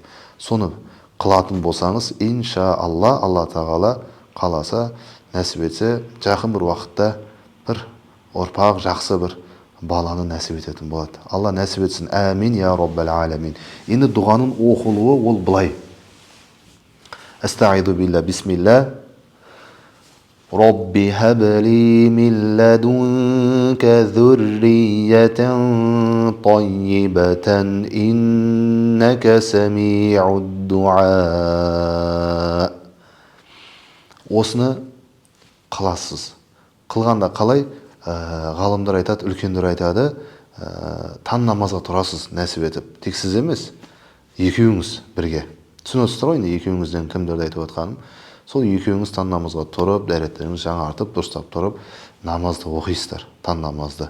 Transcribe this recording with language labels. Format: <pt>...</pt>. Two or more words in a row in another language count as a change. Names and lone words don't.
<kk>Соны қылатын болсаңыз, иншаалла, Алла тағала қаласа, нәсіп етсе, жақын бір уақытта бір ұрпақ, жақсы бір баланы нәсіп ететін болады. Алла нәсіп етсін.</kk> <ar>آمين يا رب العالمين.</ar> <kk>Енді дұғаның оқылуы ол былай.</kk> <ar>أستعيذ بالله بسم الله. رب هب لي من لدنك ذرية طيبة إنك سميع الدعاء.</ar> <kk>Осыны қыласыз. Қылғанда қалай? Ғалымдар айтады, үлкендер айтады, таң намазға тұрасыз нәсіп етіп. Тек сіз емес, екеуіңіз бірге. Түсінесіздер ғой, екеуіңізден кімдерді айтып отқаным. Сол екеуіңіз таң намазға тұрып, дәреттеріңіз жаңартып, дұрыстап тұрып, намазды оқисыздар, таң намазды.</kk>